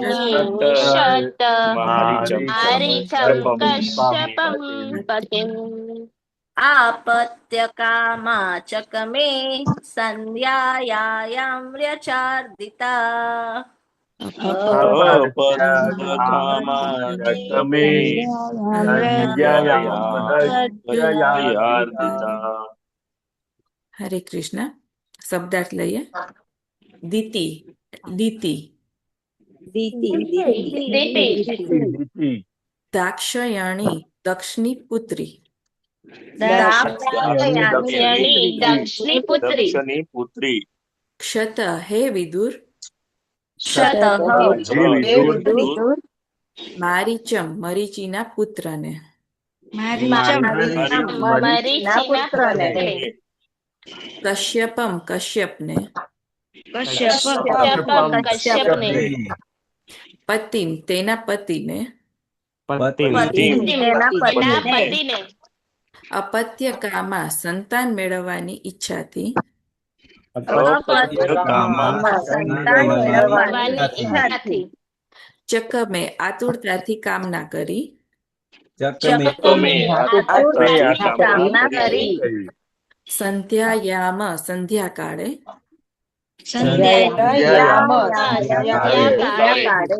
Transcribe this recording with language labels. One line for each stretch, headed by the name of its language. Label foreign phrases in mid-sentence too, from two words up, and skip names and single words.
Sanskrit: शत મારીચં मारीचं कश्यपं पतिम् आपत्य कामाचक्मे सन्ध्यायां व्यचार्दिता अपत्य કામાચક્મે સંધ્યાયાર્દિતા
Gujarati: હરે કૃષ્ણ. શબ્દાર્થ લઈએ. દિતિ દિતિ दिति દાક્ષયણી દક્ષની પુત્રી. દાક્ષાયણી દક્ષની પુત્રી દક્ષની પુત્રી ક્ષત હે વિદુર. મારીચમ મરીચીના પુત્રને. મરીચિના પુત્રે કશ્યપમ કશ્યપને. કશ્યપં કશ્યપને પતિમ તેના પતિને. પતિમ તેના પતિને
Sanskrit: અપત્ય કામા
Gujarati: સંતાન મેળવવાની ઈચ્છાથી. अपत्य મેળવવાની ઈચ્છાથી ચકમે આતુરતાથી કામના કરી. ચક્કમે આતુરતાથી કામના કરી સંધ્યાયામ સંધ્યાકાળે. સંધ્યાકાળે